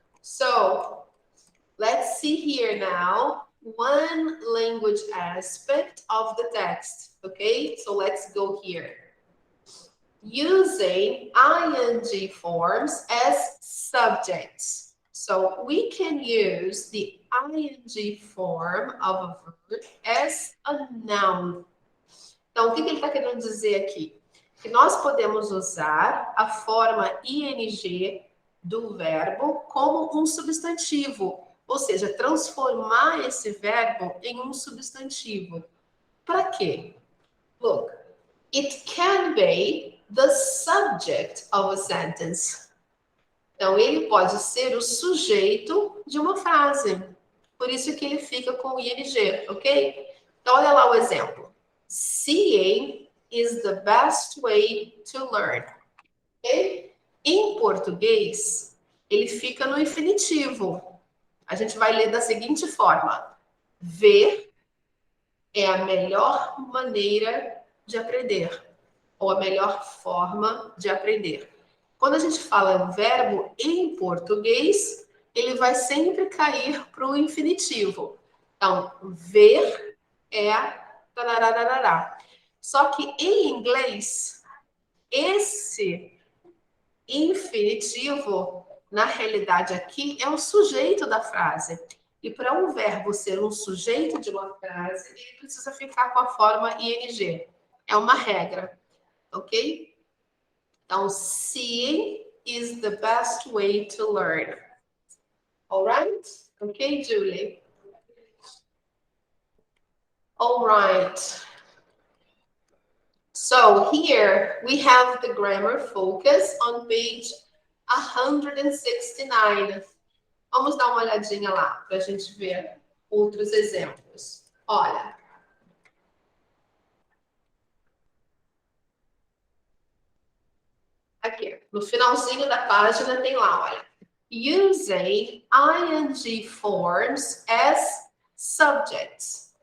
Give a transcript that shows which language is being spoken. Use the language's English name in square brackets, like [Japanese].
[English] So, let's see here now one language aspect of the text. Okay, so let's go here. Using ing forms as subjects. So we can use the ing form of a verb as a noun. [Portuguese] Então, o que ele está querendo dizer aqui? Que nós podemos usar a forma ing do verbo como um substantivo, ou seja, transformar esse verbo em um substantivo. Para quê? [English] Look, it can be the subject of a sentence. [Portuguese] Então, ele pode ser o sujeito de uma frase. Por isso que ele fica com o ing, ok? Então, olha lá o exemplo. [English] Seeing is the best way to learn. Okay? [Portuguese] Em português, ele fica no infinitivo. A gente vai ler da seguinte forma: ver é a melhor maneira de aprender, ou a melhor forma de aprender. Quando a gente fala verbo em português, ele vai sempre cair para o infinitivo. Então, ver é tarararará. Só que em inglês, esse infinitivo, na realidade aqui, é o sujeito da frase. E para um verbo ser um sujeito de uma frase, ele precisa ficar com a forma ing. É uma regra, ok? [English] Então, seeing is the best way to learn. All right? Okay, Julie? All right. So here we have the grammar focus on page 169. [Portuguese] Vamos dar uma olhadinha lá para a gente ver outros exemplos. Olha. Aqui, no finalzinho da página tem lá, olha. [English] Using ing forms as subjects.